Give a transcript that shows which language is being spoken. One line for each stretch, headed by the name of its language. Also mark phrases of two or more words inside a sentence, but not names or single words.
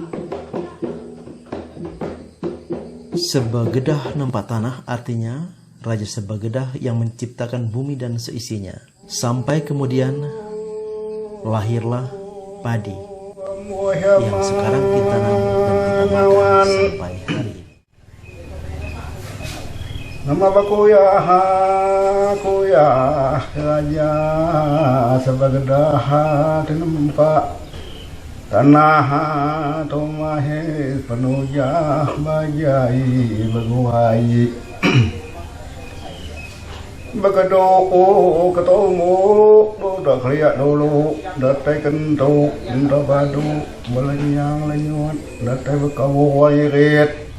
Indonesian: Sebagedah Nempak Tanah artinya Raja Sebagedah yang menciptakan bumi dan seisinya. Sampai kemudian lahirlah padi yang sekarang kita tanam dan kita makan sampai hari ini.
Iban: Nama bakuyah kuyah Raja Sebagedah Nempak Tanah Tomahis penujah bajai beguai Bagado ketemu udah keliat dulu datai kentuk indah badu belenyang lenyut datai bekawai rit